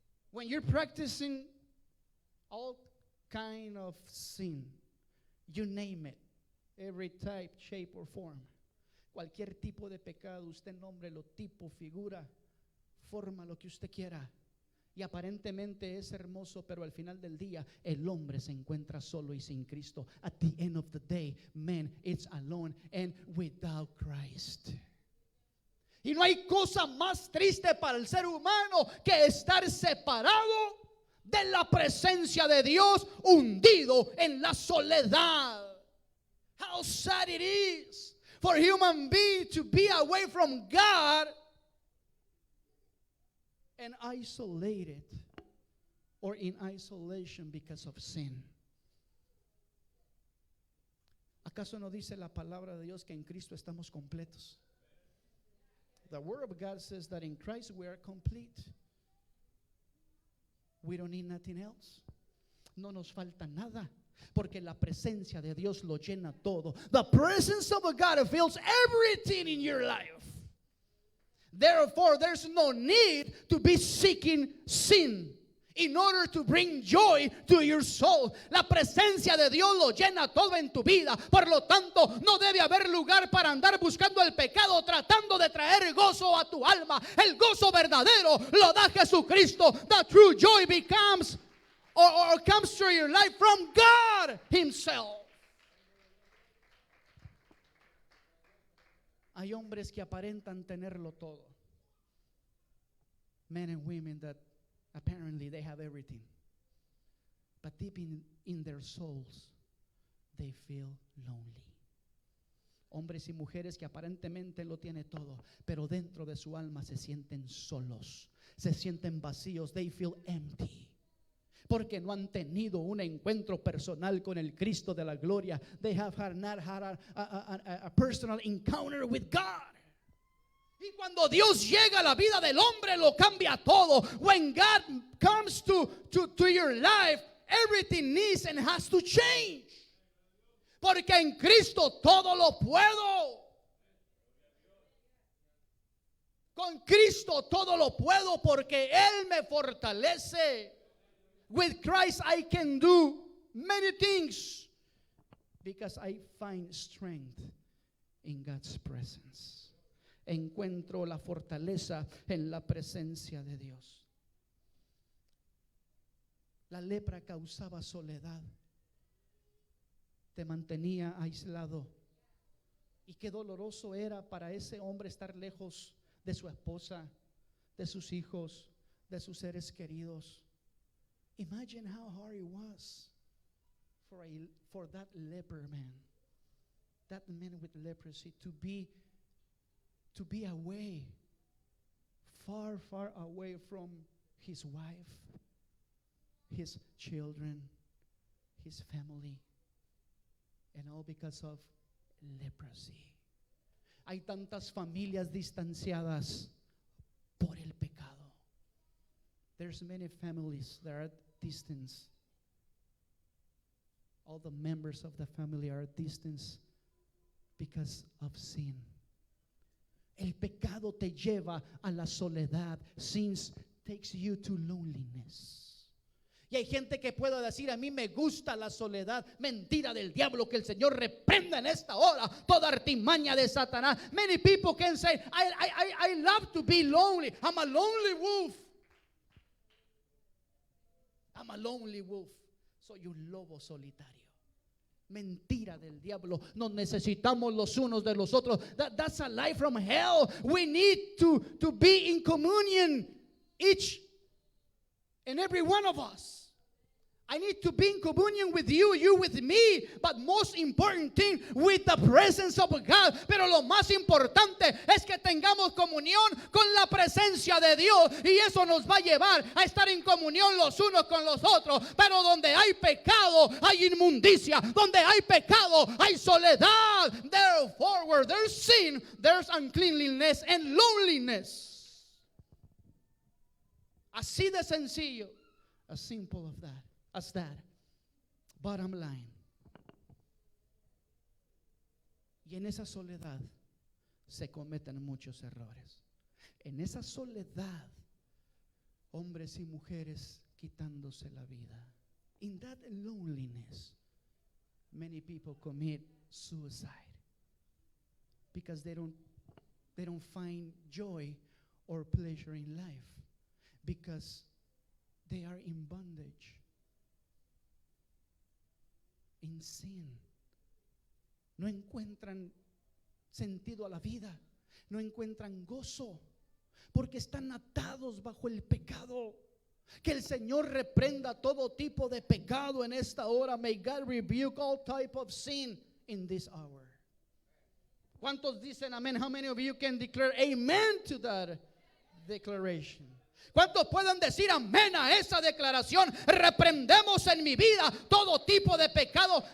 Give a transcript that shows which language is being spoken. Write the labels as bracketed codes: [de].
[en] When you're practicing all kind of sin, you name it, every type, shape or form, [es] cualquier tipo de pecado, usted nómbrelo, tipo, figura, forma, lo que usted quiera, y aparentemente es hermoso, pero al final del día el hombre se encuentra solo y sin Cristo. [en] At the end of the day, man, it's alone and without Christ. [es] Y no hay cosa más triste para el ser humano que estar separado de la presencia de Dios, hundido en la soledad. [en] How sad it is for a human being to be away from God and isolated, or in isolation because of sin. [es] ¿Acaso no dice la palabra de Dios que en Cristo estamos completos? [en] The word of God says that in Christ we are complete. We don't need nothing else. [es] No nos falta nada, porque la presencia de Dios lo llena todo. [en] The presence of God fills everything in your life. Therefore, there's no need to be seeking sin in order to bring joy to your soul. [es] La presencia de Dios lo llena todo en tu vida. Por lo tanto, no debe haber lugar para andar buscando el pecado, tratando de traer gozo a tu alma. El gozo verdadero lo da Jesucristo. [en] The true joy becomes or comes through your life from God Himself. [es] Hay hombres que aparentan tenerlo todo. [en] Men and women that apparently they have everything. But deep in their souls, they feel lonely. [es] Hombres y mujeres que aparentemente lo tienen todo, pero dentro de su alma se sienten solos, se sienten vacíos. [en] They feel empty. [es] Porque no han tenido un encuentro personal con el Cristo de la gloria. [en] They have not had a personal encounter with God. [es] Y cuando Dios llega a la vida del hombre, lo cambia todo. [en] When God comes to your life, everything needs and has to change. [es] Porque en Cristo todo lo puedo. Con Cristo todo lo puedo porque Él me fortalece. [en] With Christ I can do many things because I find strength in God's presence. [es] Encuentro la fortaleza en la presencia de Dios. La lepra causaba soledad, te mantenía aislado. Y qué doloroso era para ese hombre estar lejos de su esposa, de sus hijos, de sus seres queridos. [en] Imagine how hard it was for that leper man, that man with leprosy, to be away, far, far away from his wife, his children, his family, and all because of leprosy. [es] Hay tantas familias distanciadas por el pecado. [en] There's many families that are at distance. All the members of the family are at distance because of sin. [es] El pecado te lleva a la soledad. [en] Sin takes you to loneliness. [es] Y hay gente que puede decir, a mí me gusta la soledad. Mentira del diablo, que el Señor reprenda en esta hora toda artimaña de Satanás. [en] Many people can say, I love to be lonely. I'm a lonely wolf. I'm a lonely wolf. [es] Soy un lobo solitario. Mentira del diablo. Nos necesitamos los unos de los otros. [en] That's a lie from hell. We need to be in communion, each and every one of us. I need to be in communion with you, you with me, but most important thing, with the presence of God. [es] Pero lo más importante es que tengamos comunión con la presencia de Dios, y eso nos va a llevar a estar en comunión los unos con los otros. Pero donde hay pecado, hay inmundicia. Donde hay pecado, hay soledad. [en] Therefore, where there's sin, there's uncleanliness and loneliness. [es] Así de sencillo. [en] As simple of that. As that. Bottom line. [es] Y en esa soledad se cometen muchos errores. En esa soledad, hombres y mujeres quitándose la vida. [en] In that loneliness, many people commit suicide because they don't find joy or pleasure in life, because they are in bondage, in sin. [es] No encuentran sentido a la vida, no encuentran gozo, porque están atados bajo el pecado. Que el Señor reprenda todo tipo de pecado en esta hora. [en] May God rebuke all type of sin in this hour. [es] ¿Cuántos dicen amén? [en] How many of you can declare amen to that declaration? [es] ¿Cuántos pueden decir amén a esa declaración? Reprendemos en mi vida todo tipo de pecado.